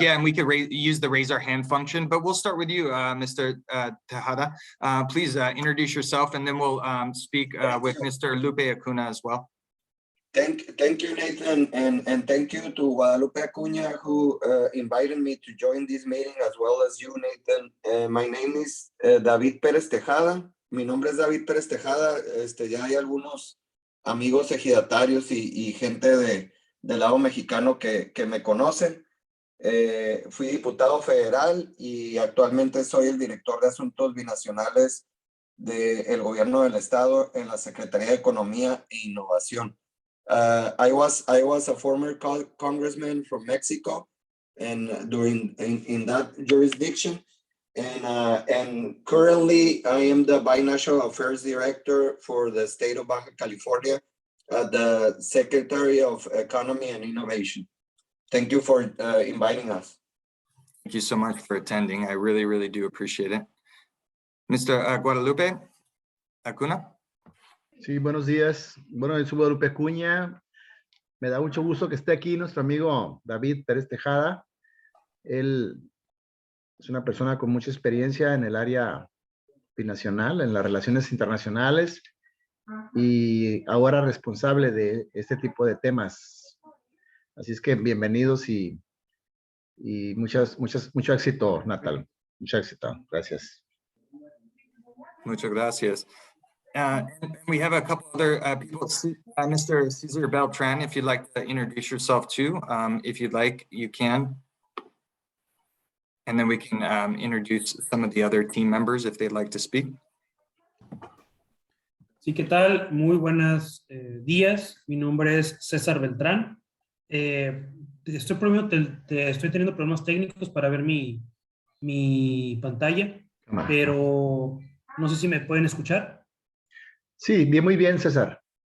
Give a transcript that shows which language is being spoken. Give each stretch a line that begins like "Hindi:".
English: Yeah, and we could use the raise our hand function, but we'll start with you, Mr. Tejada. Please introduce yourself, and then we'll speak with Mr. Lupe Acuna as well. Thank you, Nathan, and thank you to Guadalupe Acuña, who invited me to join this meeting, as well as you, Nathan. My name is David Pérez Tejada.
Spanish: Mi nombre es David Pérez Tejada. Ya hay algunos amigos ejidatarios y gente del lado mexicano que me conocen. Fui diputado federal y actualmente soy el director de Asuntos Binacionales del Gobierno del Estado en la Secretaría de Economía e Innovación.
English: I was a former congressman from Mexico, and in that jurisdiction, and currently I am the Binational Affairs Director for the state of Baja California, the Secretary of Economy and Innovation. Thank you for inviting us. Thank you so much for attending. I really, really do appreciate it. Mr. Guadalupe Acuna.
Spanish: Sí, buenos días. Bueno, yo soy Guadalupe Acuña. Me da mucho gusto que esté aquí nuestro amigo David Pérez Tejada. Él es una persona con mucha experiencia en el área binacional, en las relaciones internacionales, y ahora responsable de este tipo de temas. Así es que bienvenidos y mucho éxito, Natal. Mucho éxito. Gracias. Muchas gracias.
English: And we have a couple other people. Mr. Cesar Beltran, if you'd like to introduce yourself too, if you'd like, you can. And then we can introduce some of the other team members if they'd like to speak.
Spanish: Sí, ¿qué tal? Muy buenos días. Mi nombre es Cesar Beltran. Estoy teniendo problemas técnicos para ver mi pantalla, pero no sé si me pueden escuchar. Sí, muy bien, César.